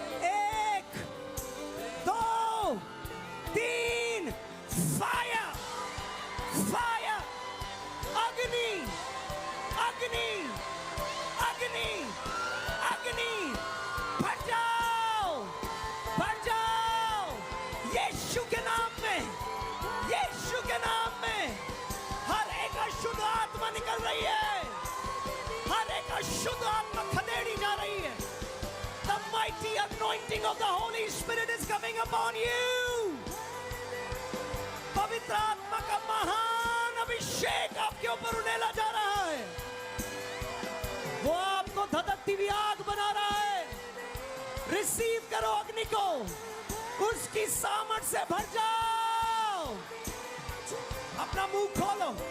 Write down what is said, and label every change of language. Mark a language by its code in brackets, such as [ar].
[hi] 1 2 3 fire, fire, अग्नि, अग्नि, अग्नि, अग्नि, भर जाओ, भर जाओ। यीशु के नाम में, यीशु के नाम में हर एक अशुद्ध आत्मा निकल रही है, हर एक अशुद्ध आत्मा खदेड़ी जा रही है। [en] The mighty anointing of the Holy Spirit is coming upon you. [hi] पवित्र आत्मा का महान अभिषेक आपके ऊपर उड़ेला जा रहा है। वो आपको धधकती हुई आग बना रहा है। रिसीव करो अग्नि को, उसकी सामर्थ से भर जाओ। अपना मुंह खोलो।